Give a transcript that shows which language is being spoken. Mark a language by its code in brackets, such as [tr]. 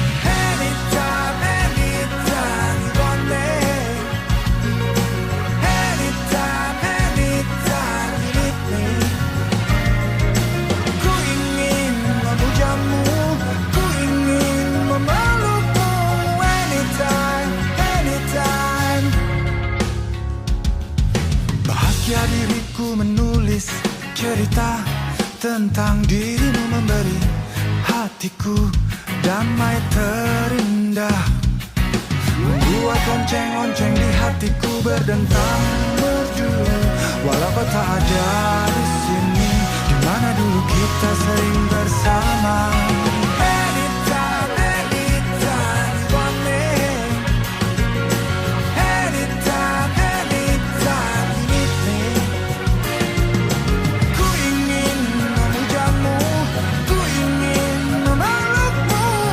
[en] Anytime, anytime you want me. Anytime, anytime you need me. [id] Ku ingin memujamu, ku ingin memelukmu. [en] Anytime, anytime. [id] Bahagia diriku menulis cerita tentang dirimu, memberi hatiku damai terindah, membuat lonceng-lonceng di hatiku berdentang merdu. Walau kau tak ada di sini, di mana dulu kita sering bersama. [en] Anytime, anytime you want me. Anytime, anytime you need me. [id] Ku ingin memujamu, ku ingin memelukmu.